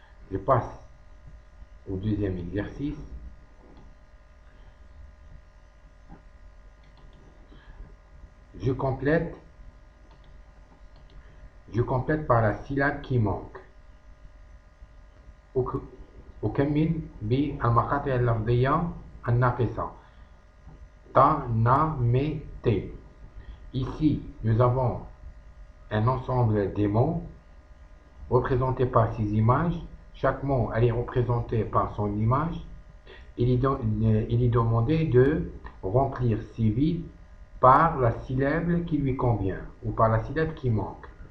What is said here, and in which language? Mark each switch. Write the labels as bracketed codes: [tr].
[fr] Je passe au deuxième exercice. Je complète par la syllabe qui manque. [ar] أكمل بالمقاطع اللفظية الناقصة. تا، نا، مي، تي. [fr] Ici, nous avons un ensemble des mots représentés par ces images. Chaque mot elle est représenté par son image. Il est demandé de remplir ces vides par la syllabe qui lui convient ou par la syllabe qui manque.